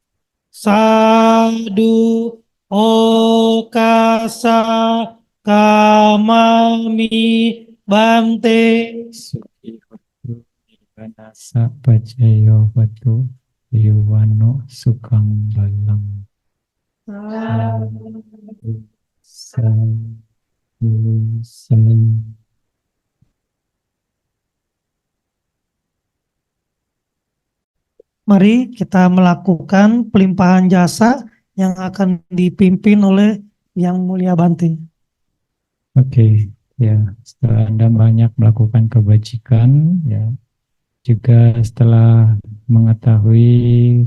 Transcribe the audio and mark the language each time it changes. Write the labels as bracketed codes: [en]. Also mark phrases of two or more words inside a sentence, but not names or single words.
[pi] sadu, okasa, kamami, bante. Suki hotu nibbana sapacayo hotu. Yuwano sukang balang. Sadu, sadu. [id] Mari kita melakukan pelimpahan jasa yang akan dipimpin oleh Yang Mulia Bante. Oke, ya setelah Anda banyak melakukan kebajikan, ya juga setelah mengetahui